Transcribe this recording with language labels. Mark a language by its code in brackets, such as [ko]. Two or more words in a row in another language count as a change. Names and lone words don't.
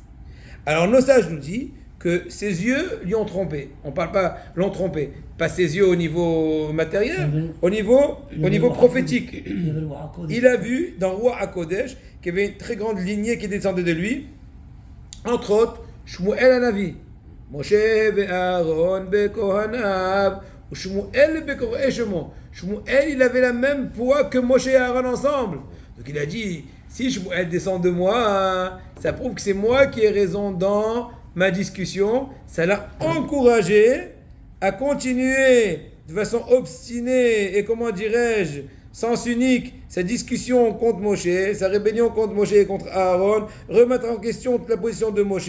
[fr] Alors nos sages nous disent que ses yeux lui ont trompé. On ne parle pas l'ont trompé, pas ses yeux au niveau matériel, au niveau prophétique. Il a vu dans [he] רוח הקודש [fr] qu'il y avait une très grande lignée qui descendait de lui, entre autres Shmuel Hanavi, [he] משה ואהרן בכהניו, [fr] ou [he] שמואל בקוראי שמו. [fr] Shmuel, il avait la même poids que Moshe et Aaron ensemble. Donc il a dit, si Shmuel descend de moi, ça prouve que c'est moi qui ai raison dans ma discussion. Ça l'a encouragé à continuer de façon obstinée et sens unique, sa discussion contre Moshe, sa rébellion contre Moshe et contre Aaron, remettre en question toute la position de Moshe.